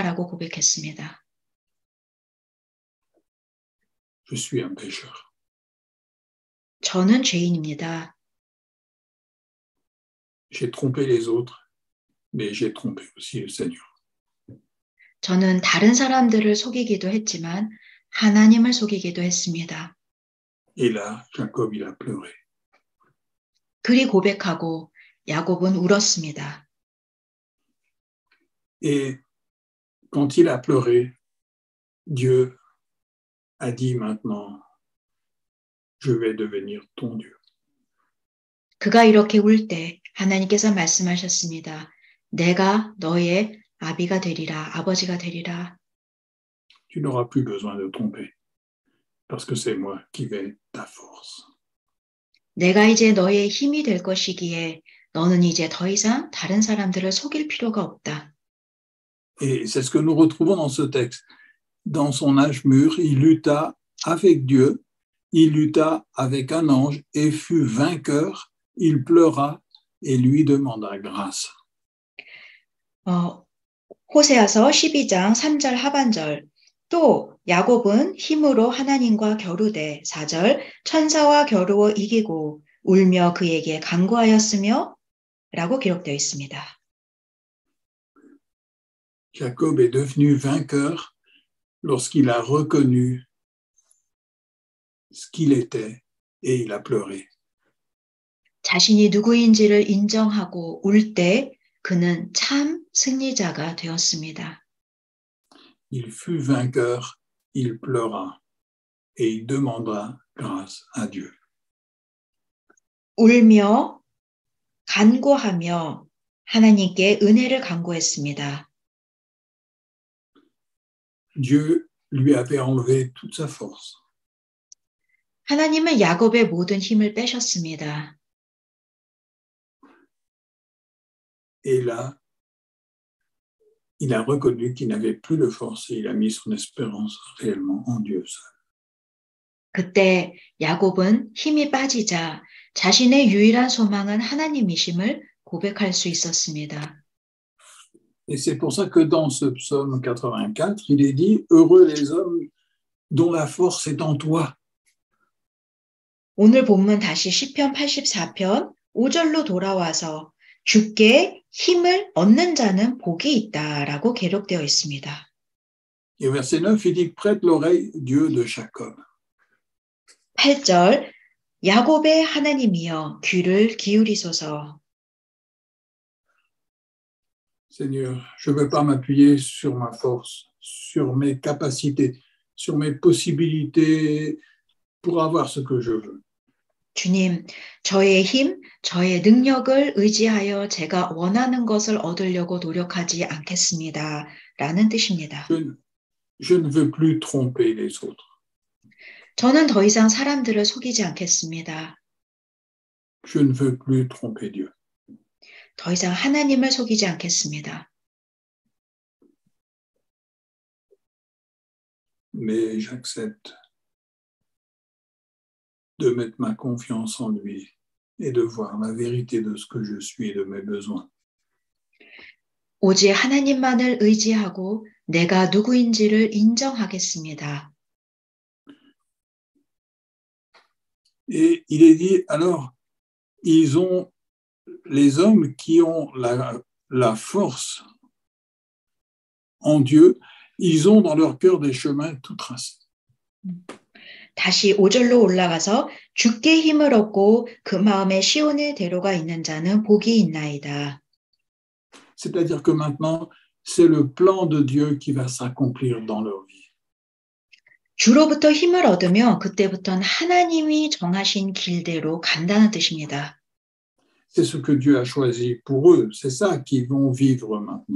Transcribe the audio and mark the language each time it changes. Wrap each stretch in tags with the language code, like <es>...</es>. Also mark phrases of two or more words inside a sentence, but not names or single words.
<ko>라고 고백했습니다.</ko> <fr>Je suis un pécheur.</fr> <ko>저는 죄인입니다.</ko> <fr>J'ai trompé les autres, mais j'ai trompé aussi le Seigneur.</fr> <ko>저는 다른 사람들을 속이기도 했지만 하나님을 속이기도 했습니다.</ko> <fr>Et là, Jacob, il a pleuré.</fr> <ko>그리 고백하고 야곱은 울었습니다.</ko> <fr>Et quand il a pleuré, Dieu a dit maintenant, je vais devenir ton Dieu.</fr> <ko>그가 이렇게 울 때 하나님께서 말씀하셨습니다. 내가 너의 아비가 되리라, 아버지가 되리라.</ko> <fr>Tu n'auras plus besoin de tromper, parce que c'est moi qui vais ta force.</fr> <ko>내가 이제 너의 힘이 될 것이기에 너는 이제 더 이상 다른 사람들을 속일 필요가 없다.</ko> <fr>Et c'est ce que nous retrouvons dans ce texte. Dans son âge mûr, il lutta avec Dieu, il lutta avec un ange et fut vainqueur. Il pleura et lui demanda grâce.</fr> <ko>호세아서 12장 3절 하반절. 또 야곱은 힘으로 하나님과 겨루되 4절 천사와 겨루어 이기고 울며 그에게 간구하였으며 라고 기록되어 있습니다.</ko> <fr>Jacob est devenu vainqueur lorsqu'il a reconnu ce qu'il était et il a pleuré.</fr> <ko>자신이 누구인지를 인정하고 울 때 그는 참 승리자가 되었습니다.</ko> <fr>Il fut vainqueur, il pleura et il demanda grâce à Dieu.</fr> <ko>울며 간구하며 하나님께 은혜를 간구했습니다.</ko> <fr>Dieu lui avait enlevé toute sa force.</fr> <ko>하나님은 야곱의 모든 힘을 빼셨습니다.</ko> <fr>Et là, il a reconnu qu'il n'avait plus de force et il a mis son espérance réellement en Dieu seul.</fr> <ko>그때 야곱은 힘이 빠지자 자신의 유일한 소망은 하나님이심을 고백할 수 있었습니다.</ko> <fr>Et c'est pour ça que dans ce psaume 84, il est dit « Heureux les hommes dont la force est en toi ».</fr> <ko>오늘 본문 다시 시편 84편 5절로 돌아와서 주께 힘을 얻는 자는 복이 있다라고 기록되어 있습니다.</ko> <fr>Et au verset 9, il dit « Prête l'oreille, Dieu de Jacob ».</fr> <ko>8절 야곱의 하나님이여 귀를 기울이소서.</ko> <fr>Seigneur, je ne veux pas m'appuyer sur ma force, sur mes capacités, sur mes possibilités pour avoir ce que je veux.</fr> <ko>주님, 저의 힘, 저의 능력을 의지하여 제가 원하는 것을 얻으려고 노력하지 않겠습니다. 라는 뜻입니다.</ko> <fr>Je ne veux plus tromper les autres.</fr> <ko>저는 더 이상 사람들을 속이지 않겠습니다.</ko> <fr>Je ne veux plus tromper Dieu.</fr> <ko>더 이상 하나님을 속이지 않겠습니다.</ko> <fr>Mais j'accepte de mettre ma confiance en lui et de voir la vérité de ce que je suis et de mes besoins.</fr> <ko>오직 하나님만을 의지하고 내가 누구인지를 인정하겠습니다.</ko> <fr>Et il est dit, alors, les hommes qui ont la force en Dieu, ils ont dans leur cœur des chemins tout tracés.</fr> <ko>다시 5절로 올라가서 주께 힘을 얻고 그 마음에 시온의 대로가 있는 자는 복이 있나이다.</ko> <fr>C'est-à-dire que maintenant, c'est le plan de Dieu qui va s'accomplir dans leur vie.</fr> <ko>주로부터 힘을 얻으며 그때부터는 하나님이 정하신 길대로 간다는 뜻입니다.</ko> <fr>C'est ce que Dieu a choisi pour eux. C'est ça qu'ils vont vivre maintenant.</fr>